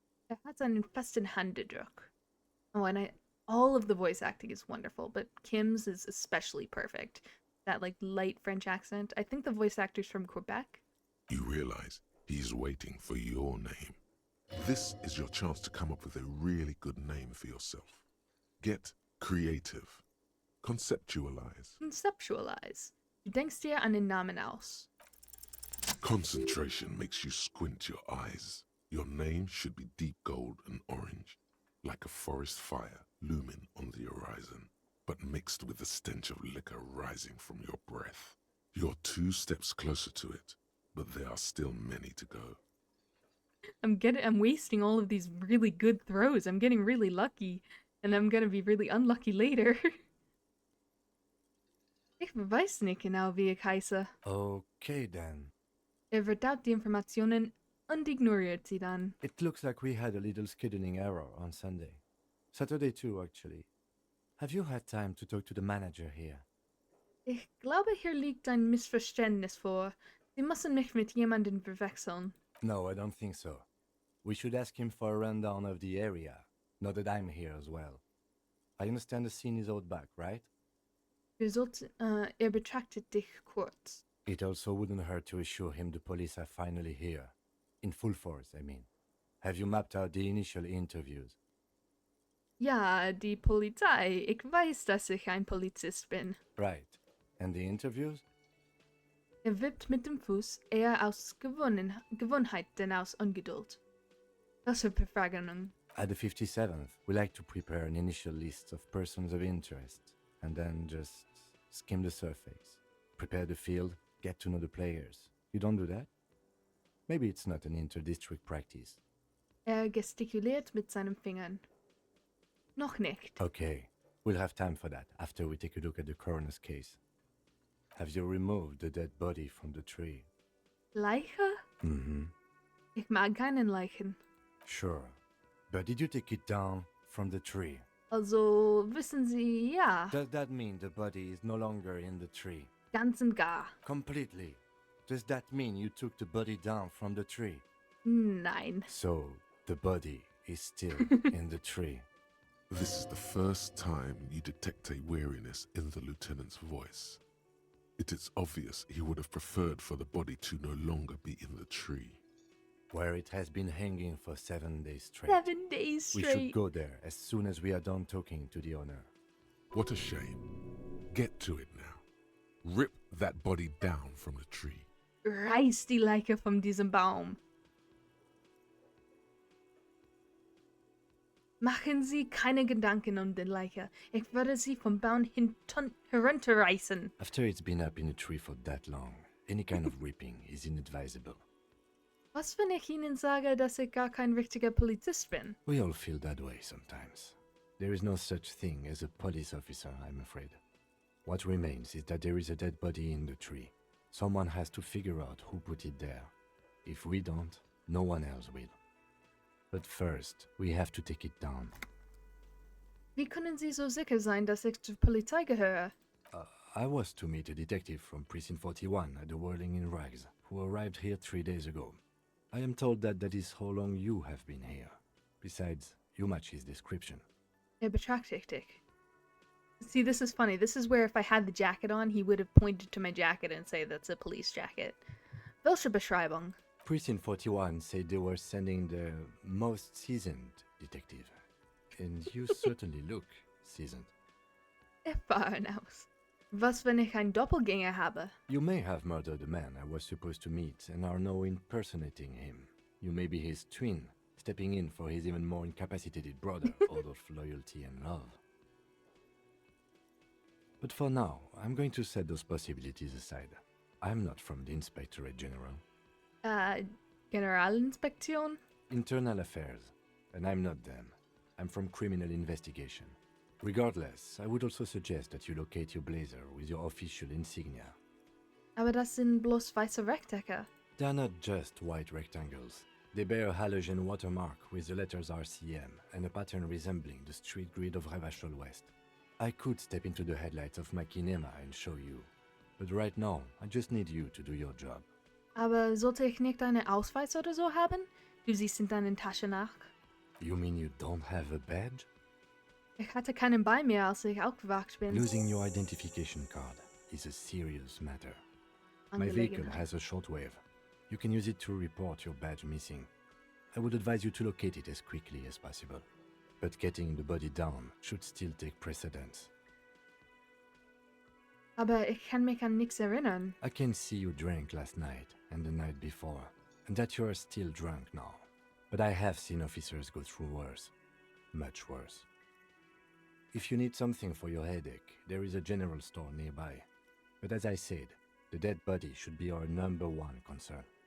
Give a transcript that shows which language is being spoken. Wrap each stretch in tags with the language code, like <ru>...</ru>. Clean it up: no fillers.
<de>Er hat einen festen Händedruck.</de> <en>Oh, and all of the voice acting is wonderful, but Kim's is especially perfect. That, like, light French accent. I think the voice actor's from Quebec. You realize he's waiting for your name. This is your chance to come up with a really good name for yourself. Get creative. Conceptualize. Conceptualize.</en> <de>Du denkst dir einen Namen aus.</de> <en>Concentration makes you squint your eyes. Your name should be deep gold and orange, like a forest fire looming on the horizon, but mixed with the stench of liquor rising from your breath. You're 2 steps closer to it, but there are still many to go. I'm wasting all of these really good throws. I'm getting really lucky, and I'm gonna be really unlucky later.</en> <de>Ich weiß nicht genau, wie ich heiße.</de> <en>Okay then.</en> <de>Verdaut die Informationen Und ignoriert sie dann.</de> <en>It looks like we had a little scheduling error on Sunday. Saturday too, actually. Have you had time to talk to the manager here?</en> <de>Ich glaube, hier liegt ein Missverständnis vor. Sie müssen mich mit jemandem verwechseln.</de> <en>No, I don't think so. We should ask him for a rundown of the area, now that I'm here as well. I understand the scene is out back, right?</en> <de>Betrachtet dich kurz.</de> <en>It also wouldn't hurt to assure him the police are finally here. In full force, I mean. Have you mapped out the initial interviews?</en> <de>Ja, die Polizei. Ich weiß, dass ich ein Polizist bin.</de> <en>Right. And the interviews?</en> <de>Wippt mit dem Fuß, eher aus Gewohnheit denn aus Ungeduld. Was für Befragungen.</de> <en>At the 57th, we like to prepare an initial list of persons of interest, and then just skim the surface. Prepare the field, get to know the players. You don't do that? Maybe it's not an inter-district practice.</en> <de>Gestikuliert mit seinen Fingern. Noch nicht.</de> <en>Okay, we'll have time for that after we take a look at the coroner's case. Have you removed the dead body from the tree?</en> <de>Leiche? Mm-hmm. Ich mag keinen Leichen.</de> <en>Sure. But did you take it down from the tree?</en> <de>Also, wissen Sie, ja.</de> <en>Does that mean the body is no longer in the tree?</en> <de>Ganz und gar.</de> <en>Completely. Does that mean you took the body down from the tree?</en> <de>Nein.</de> <en>So, the body is still in the tree. This is the first time you detect a weariness in the lieutenant's voice. It is obvious he would have preferred for the body to no longer be in the tree. Where it has been hanging for 7 days straight. 7 days We straight. should go there as soon as we are done talking to the owner. What a shame. Get to it now. Rip that body down from the tree.</en> <de>Reiß die Leiche von diesem Baum. Machen Sie keine Gedanken um die Leiche. Ich werde sie vom Baum herunterreißen.</de> <en>After it's been up in a tree for that long, any kind of ripping is inadvisable.</en> <de>Was, wenn ich Ihnen sage, dass ich gar kein richtiger Polizist bin?</de> <en>We all feel that way sometimes. There is no such thing as a police officer, I'm afraid. What remains is that there is a dead body in the tree. Someone has to figure out who put it there. If we don't, no one else will. But first, we have to take it down.</en> <de>Wie können Sie so sicher sein, dass ich zur Polizei gehöre?</de> <en>I was to meet a detective from Precinct 41 at the Whirling in Rags, who arrived here 3 days ago. I am told that that is how long you have been here. Besides, you match his description.</en> <de>Betrachtet dich.</de> <en>See, this is funny. This is where if I had the jacket on, he would have pointed to my jacket and say that's a police jacket.</en> <de>Welche Beschreibung?</de> <en>Precinct 41 said they were sending the most seasoned detective. And you certainly look seasoned.</en> <de>Erfahren aus. Was, wenn ich einen Doppelgänger habe?</de> <en>You may have murdered the man I was supposed to meet and are now impersonating him. You may be his twin, stepping in for his even more incapacitated brother out of loyalty and love. But for now, I'm going to set those possibilities aside. I'm not from the Inspectorate General.</en> <de>Generalinspektion?</de> <en>Internal Affairs, and I'm not them. I'm from Criminal Investigation. Regardless, I would also suggest that you locate your blazer with your official insignia.</en> <de>Aber das sind bloß weiße Rechtecke.</de> <en>They're not just white rectangles. They bear a halogen watermark with the letters RCM and a pattern resembling the street grid of Revachol West. I could step into the headlights of my kinema and show you, but right now, I just need you to do your job.</en> <de>Aber sollte ich nicht einen Ausweis oder so haben? Du siehst in deinen Taschen nach.</de> <en>You mean you don't have a badge?</en> <de>Ich hatte keinen bei mir, als ich aufgewacht bin.</de> <en>Losing your identification card is a serious matter. My vehicle has a shortwave. You can use it to report your badge missing. I would advise you to locate it as quickly as possible. But getting the body down should still take precedence.</en> <de>Aber ich kann mich an nichts erinnern.</de> <en>I can see you drank last night and the night before, and that you are still drunk now. But I have seen officers go through worse. Much worse. If you need something for your headache, there is a general store nearby. But as I said, the dead body should be our #1 concern.</en>